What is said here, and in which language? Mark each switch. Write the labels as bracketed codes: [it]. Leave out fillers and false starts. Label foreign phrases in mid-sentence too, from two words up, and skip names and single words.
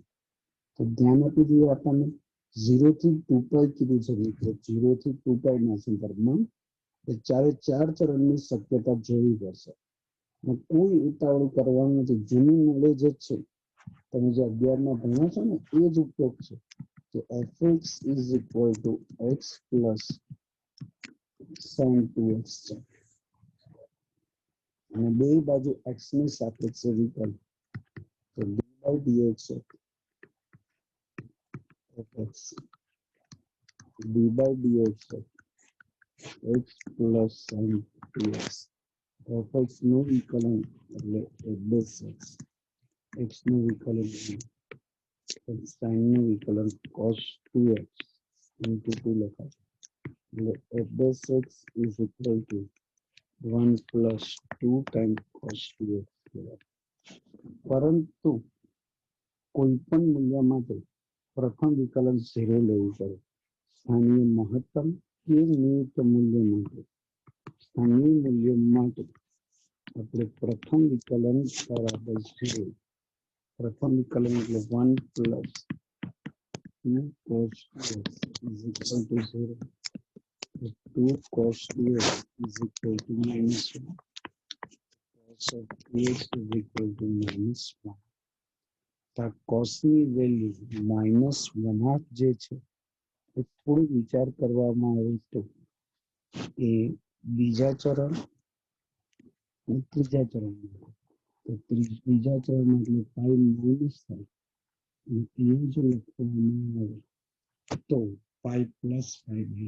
[gu] તો ધ્યાન આપી દઈએ આપણને 0 થી 2 પાઈ કીધું છે મિત્રો. 0 થી 2 પાઈ ના સંદર્ભમાં ચારે ચાર ચરણની શક્યતા જોવી પડશે. કોઈ ઉતાવળ કરવાનું નથી. જૂનું નોલેજ જ છે, તમે જે 11માં ભણ્યા છો ને એ જ ઉપયોગ છે કે [en] fx is equal to x plus sin 2x [gu] છે અને બે બાજુ x ની સાપેક્ષે વિકલ તો [en] d by dx fx d by dx x plus sin 2x fx [gu] નું વિકલન એટલે fx x નું વિકલન sin નું વિકલન [en] cos 2x into 2 [gu] લખાય એટલે [en] fx is equal to 1 plus 2 times cos 2x. [gu] પરંતુ કોઈ પણ મૂલ્ય માટે પ્રથમ વિકલન 0 લેવું પડે. સ્થાનીય મહત્તમ કે ન્યૂનતમ મૂલ્ય માટે સ્થાનીય મૂલ્ય માટે આપણે પ્રથમ વિકલન બરાબર 0. પ્રથમ વિકલન એટલે [en] 1 plus 2 cos 2x is equal to 0. 2 cos 2x is equal to minus 1. Cos of 2x is equal to minus 1. [gu] તો cos ની વેલ્યુ minus 1/2 જે છે એ થોડું વિચાર કરવામાં આવે તો એ બીજા ચરણ અને ત્રીજા ચરણમાં તો ત્રીજા ચરણમાં એટલે પાઈ માઇનસ થાય અને એ જો લખવામાં આવે તો પાઈ પ્લસ 5/3.